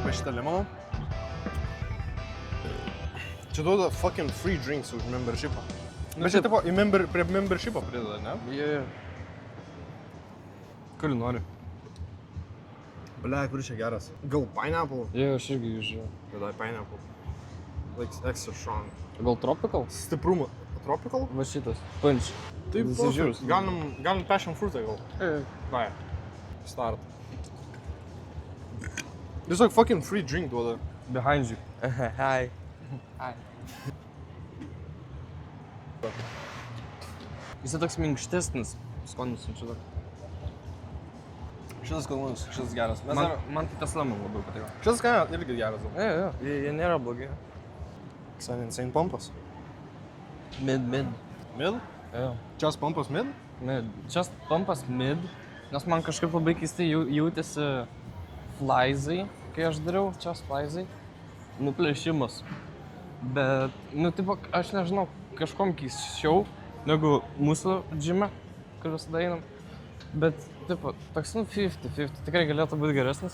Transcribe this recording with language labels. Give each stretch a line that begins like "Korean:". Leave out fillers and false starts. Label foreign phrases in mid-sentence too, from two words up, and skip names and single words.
Lithuanian: šitą limoną. Čia duoda
English: fucking free drinks
Lithuanian: už membershipą. Bet čia tipo prie membershipą prideda, ne? Jie. Kurį nori? Blia, kuris čia geras? Gal pineapple? Jie, aš irgi žiūrėjau. Tada pineapple.
English: Like extra strong.
Lithuanian: Gal tropical? Stiprumo. Tropical? Va šitas. Punch. Taip, Žiūrės. galim
English: passion fruitą
Lithuanian: gal. Vai. Start. Tiesiog
English: fucking free drink
Lithuanian: duoda.
English: Behind you. Hi.
Lithuanian: Jis toks minkštesnis. Skonis čia toks. Šitas kalnus, šitas geras. Man tai tas lemon labiau patiko. Šitas kaina irgi geras. Jo. Jie nėra blogi.
English: Insane pumpas. Mid. Mid?
Lithuanian: Jo.
English: Just pumpas mid? Mid. Just pumpas mid.
Lithuanian: Nes man kažkaip labai keistai jautėsi flizai, kai aš dariau. Just flizai. Nuplėšimas. Bet, tipo, aš nežinau, kažkom keisčiau negu mūsų džime, kur visada einam. Bet, tipo, toks, 50-50, tikrai galėtų būti geresnis.